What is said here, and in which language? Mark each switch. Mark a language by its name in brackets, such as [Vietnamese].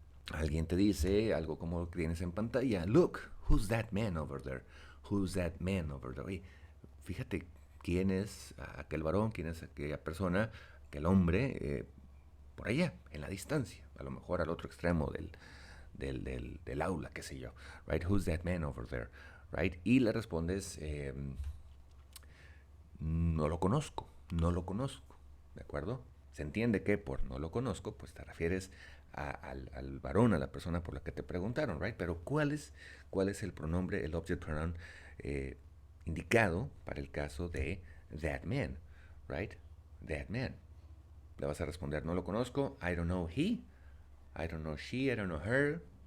[Spanish] Alguien te dice algo como lo que tienes en pantalla. [English] Look, who's that man over there? Who's that man over there? [Spanish] Oye, fíjate quién es aquel varón, quién es aquella persona, aquel hombre, por allá, en la distancia, a lo mejor al otro extremo del aula, qué sé yo, right? [English] Who's that man over there, right? [Spanish] Y le respondes, no lo conozco, ¿de acuerdo? Se entiende que por no lo conozco, pues te refieres al varón, a la persona por la que te preguntaron, right? Pero ¿cuál es el pronombre, el object pronoun indicado para el caso de that man, right? [English] That man. Le vas a responder, no lo conozco, I don't know he, I don't know she, I don't know her.